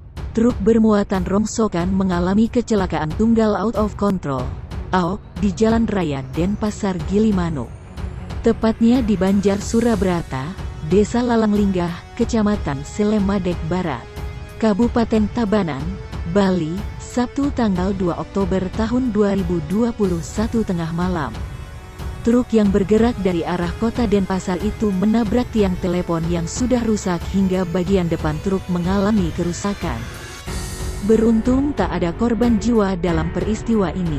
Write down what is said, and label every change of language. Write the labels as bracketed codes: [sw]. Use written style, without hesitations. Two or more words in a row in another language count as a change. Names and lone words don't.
[id] Truk bermuatan rongsokan mengalami kecelakaan tunggal [en] out of control [id] (AOC) di Jalan Raya Denpasar Gilimanuk. Tepatnya di Banjar Surabrata, Desa Lalanglinggah, Kecamatan Selemadeg Barat, Kabupaten Tabanan, Bali, Sabtu tanggal 2 Oktober tahun 2021 tengah malam. Truk yang bergerak dari arah kota Denpasar itu menabrak tiang telepon yang sudah rusak hingga bagian depan truk mengalami kerusakan. Beruntung tak ada korban jiwa dalam peristiwa ini.